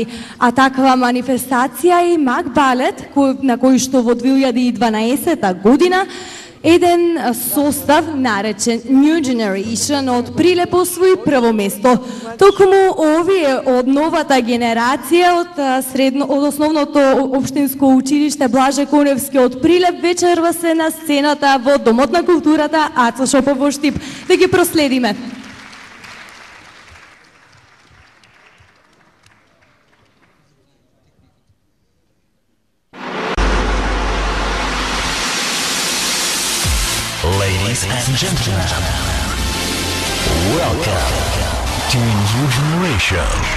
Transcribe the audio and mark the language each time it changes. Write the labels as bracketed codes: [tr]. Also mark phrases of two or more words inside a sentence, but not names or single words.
[mk] А таква манифестација е Мак Балет, на кој што во 2012 година еден состав наречен New Generation од Прилеп освои прво место. Токму овие од новата генерација од основното општинско училиште Блаже Коневски од Прилеп вечерва се на сцената во Домот на културата Аца Шопов во Штип. Да ги проследиме. [en] Ladies and gentlemen, welcome to New Generation.